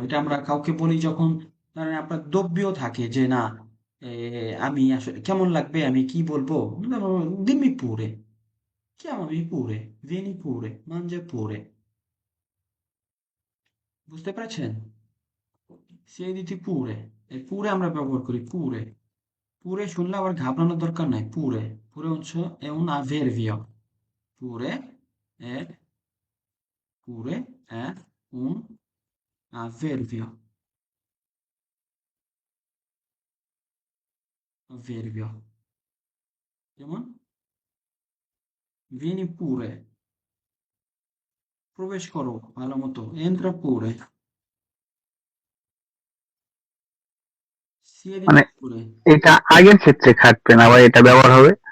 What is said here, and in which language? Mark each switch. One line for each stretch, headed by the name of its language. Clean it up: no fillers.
Bangla: এটা আমরা কাউকে বলি যখন ধরেন আপনার দ্রব্য থাকে যে না, আমি আসলে কেমন লাগবে, আমি কি বলবো,
Italian: dimmi pure, chiamami pure, vieni pure, mangia pure।
Bangla: বুঝতে পেরেছেন?
Italian: siediti pure,
Bangla: এই পুরে আমরা ব্যবহার করি পুরে। পুরে শুনলে আবার ঘাবড়ানোর দরকার নাই। পুরে পুরে হচ্ছে
Italian: è un avverbio। Pure è, pure è un avverbio, avverbio।
Bangla: যেমন
Italian: vieni pure,
Bangla: প্রবেশ করো ভালো মতো,
Italian: entra pure,
Bangla: মানে
Italian: siediti pure,
Bangla: এটা আগের ক্ষেত্রে খাটবে না ভাই, এটা ব্যবহার হবে।